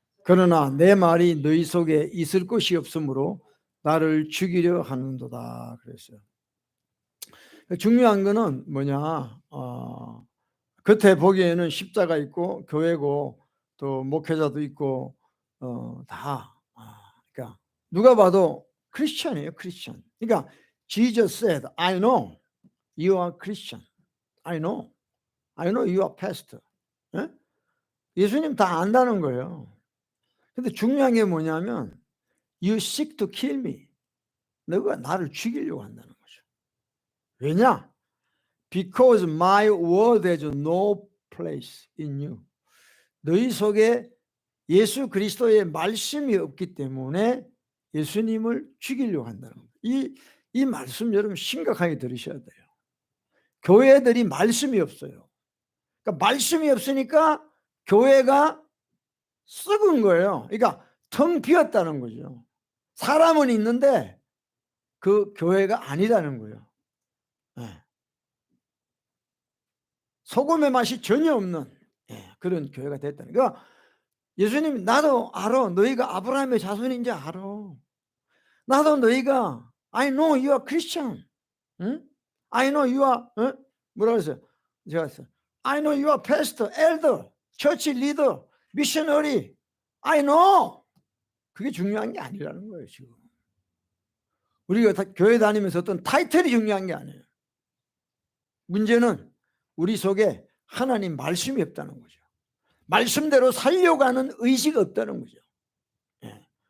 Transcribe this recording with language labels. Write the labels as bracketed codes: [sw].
[ko] 그러나 내 말이 너희 속에 있을 것이 없으므로 나를 죽이려 하는도다. 그랬어요. 중요한 거는 뭐냐? 겉에 보기에는 십자가 있고 교회고 또 목회자도 있고 다 그러니까 누가 봐도 크리스천이에요, 크리스천. 그러니까 [en] Jesus said, I know you are Christian. I know you are pastor. 예? [ko] 예수님 다 안다는 거예요. 근데 중요한 게 뭐냐면 [en] you seek to kill me. [ko] 너가 나를 죽이려고 한다는 거죠. 왜냐? [en] Because my word has no place in you. [ko] 너희 속에 예수 그리스도의 말씀이 없기 때문에 예수님을 죽이려고 한다는 거예요. 이 말씀 여러분 심각하게 들으셔야 돼요. 교회들이 말씀이 없어요. 그러니까 말씀이 없으니까 교회가 썩은 거예요. 그러니까 텅 비었다는 거죠. 사람은 있는데 그 교회가 아니라는 거예요. 네. 소금의 맛이 전혀 없는 그런 교회가 됐다는 거예요. 그러니까 예수님 나도 알아. 너희가 아브라함의 자손인지 알아. 나도 너희가 [en] I know you are Christian. [ko] 응? [en] I know you are [ko] 뭐라고 했어요? 제가 했어요. [en] I know you are pastor, elder, church leader, missionary. I know. [ko] 그게 중요한 게 아니라는 거예요, 지금. 우리가 교회 다니면서 어떤 타이틀이 중요한 게 아니에요. 문제는 우리 속에 하나님 말씀이 없다는 거죠. 말씀대로 살려고 하는 의지가 없다는 거죠. 예.